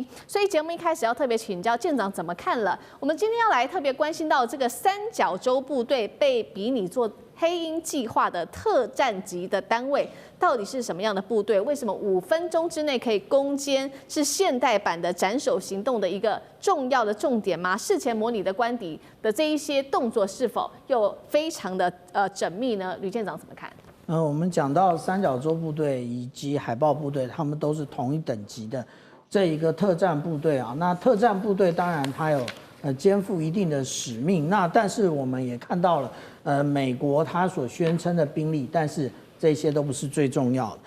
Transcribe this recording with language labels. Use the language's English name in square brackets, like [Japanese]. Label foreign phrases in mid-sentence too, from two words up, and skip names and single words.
[Chinese] 所以節目一開始要特別請教艦長怎麼看了。我們今天要來特別關心到這個三角洲部隊被比擬做黑鷹計劃的特戰級的單位，到底是什麼樣的部隊？為什麼5分鐘之內可以攻堅？是現代版的斬首行動的一個重要的重點嗎？事前模擬的官邸的這一些動作是否又非常的縝密呢？呂艦長怎麼看？我們講到三角洲部隊以及海豹部隊，他們都是同一等級的這一個特戰部隊啊。那特戰部隊当然它有肩負一定的使命，那但是我們也看到了美國它所宣稱的兵力，但是這些都不是最重要的。